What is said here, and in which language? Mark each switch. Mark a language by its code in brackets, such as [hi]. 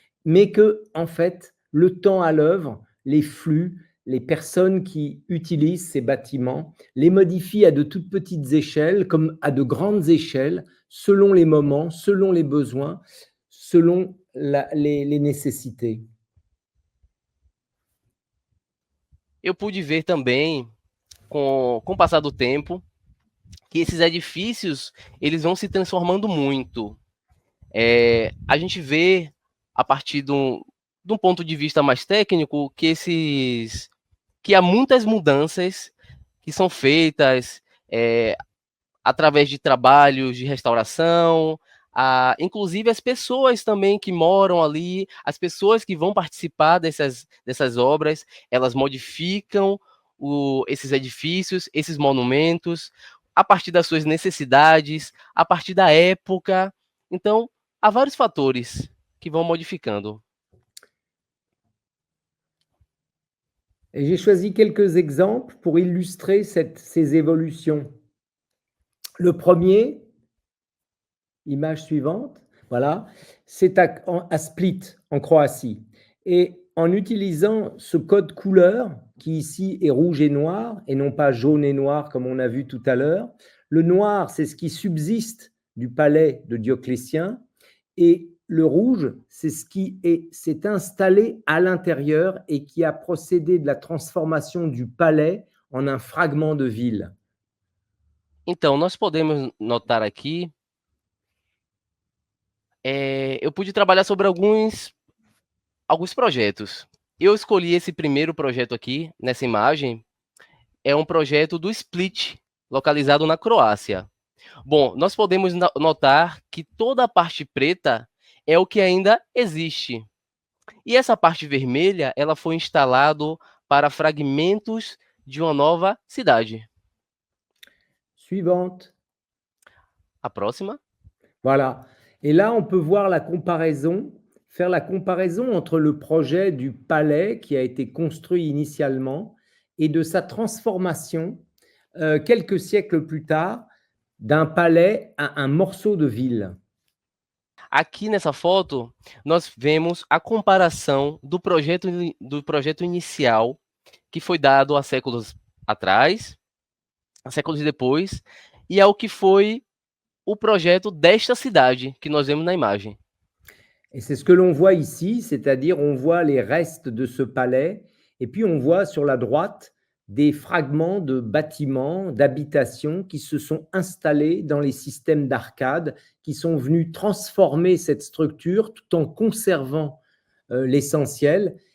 [fr] mais que, en fait, le temps à l'œuvre, les flux, les personnes qui utilisent ces bâtiments les modifient à de toutes petites échelles comme à de grandes échelles, selon les moments, selon les besoins, selon les nécessités. [pt] Eu pude ver também, com o passar do tempo, que esses edifícios eles vão se transformando muito. A gente vê, a partir de um ponto de vista mais técnico, que há muitas mudanças que são feitas através de trabalhos de restauração, inclusive as pessoas também que moram ali, as pessoas que vão participar dessas obras, elas modificam esses edifícios, esses monumentos, a partir das suas necessidades, a partir da época. Então, há vários fatores que vão modificando. [fr] Et j'ai choisi quelques exemples pour illustrer ces évolutions. Le premier, image suivante, voilà, c'est à Split, en Croatie. Et en utilisant ce code couleur, qui ici est rouge et noir, et non pas jaune et noir comme on a vu tout à l'heure, le noir, c'est ce qui subsiste du palais de Dioclétien, et le rouge, c'est ce qui s'est installé à l'intérieur et qui a procédé de la transformation du palais en un fragment de ville. [pt] Então, nós podemos notar aqui, eu pude trabalhar sobre alguns projetos. Eu escolhi esse primeiro projeto aqui, nessa imagem, é um projeto do Split, localizado na Croácia. Bom, nós podemos notar que toda a parte preta é o que ainda existe. E essa parte vermelha, ela foi instalada para fragmentos de uma nova cidade. [fr] Suivante. [pt] A próxima. [fr] Voilà. Et là, on peut voir la comparaison, faire la comparaison entre le projet du palais qui a été construit initialement et de sa transformation quelques siècles plus tard d'un palais à un morceau de ville. [pt] Aqui nessa foto, nós vemos a comparação do projeto inicial que foi dado há séculos atrás, há séculos depois, e ao que foi o projeto desta cidade que nós vemos na imagem. [fr] Et c'est ce que l'on voit ici, c'est-à-dire on voit les restes de ce palais, et puis on voit sur la droite des fragments de bâtiments, d'habitations qui se sont installés dans les systèmes d'arcades, qui sont venus transformer cette structure tout en conservant l'essentiel.